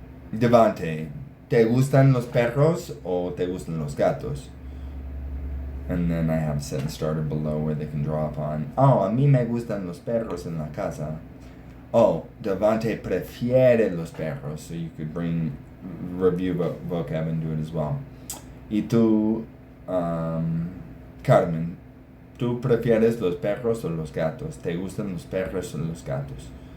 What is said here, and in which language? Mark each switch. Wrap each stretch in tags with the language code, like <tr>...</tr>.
<es>Devante, ¿te gustan los perros o te gustan los gatos?</es> <en>And then I have a sentence starter below where they can draw upon.</en> <es>Oh, a mí me gustan los perros en la casa. Oh, Devante prefiere los perros.</es> <en>So you could bring review vocab and do it as well.</en> <es>Y tú, Carmen, ¿tú prefieres los perros o los gatos? ¿Te gustan los perros o los gatos?</es>